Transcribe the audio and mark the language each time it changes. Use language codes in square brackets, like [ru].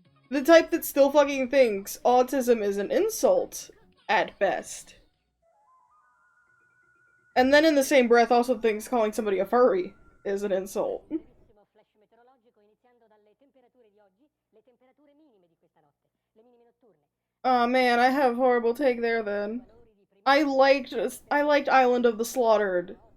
[en] The type that still fucking thinks autism is an insult, at best. And then in the same breath also thinks calling somebody a furry is an insult. [it] Brevissimo flash meteorologico iniziando dalle temperature di oggi, le temperature minime di questa notte, le minime notturne. [en] Aw man, I have horrible take there then. I liked Island of the Slaughtered.